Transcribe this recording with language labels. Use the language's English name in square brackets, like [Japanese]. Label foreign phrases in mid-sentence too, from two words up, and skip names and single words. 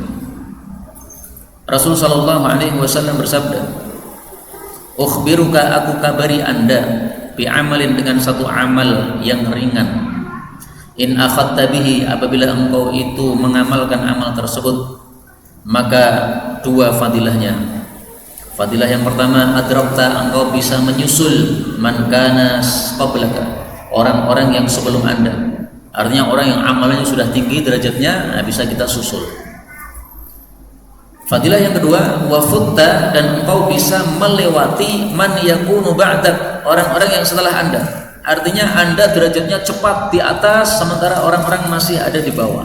[Indonesian] Rasul [Arabic] صلى الله عليه وسلم [Indonesian] bersabda, "Ukhbiruka, aku kabari Anda [Arabic] بعمل [Indonesian] dengan satu amal yang ringan. [Arabic] إن أخذت به, [Indonesian] apabila engkau itu mengamalkan amal tersebut, maka dua fadilahnya. Fadilah yang pertama, adrakta, engkau bisa menyusul [Arabic] من كان قبلك, [Indonesian] orang-orang yang sebelum Anda. Artinya orang yang amalnya sudah tinggi derajatnya, nah bisa kita susul. Fadilah yang kedua, [Arabic] وفت, [Indonesian] dan engkau bisa melewati [Arabic] من يكون بعدك, [Indonesian] orang-orang yang setelah Anda. Artinya Anda derajatnya cepat di atas sementara orang-orang masih ada di bawah.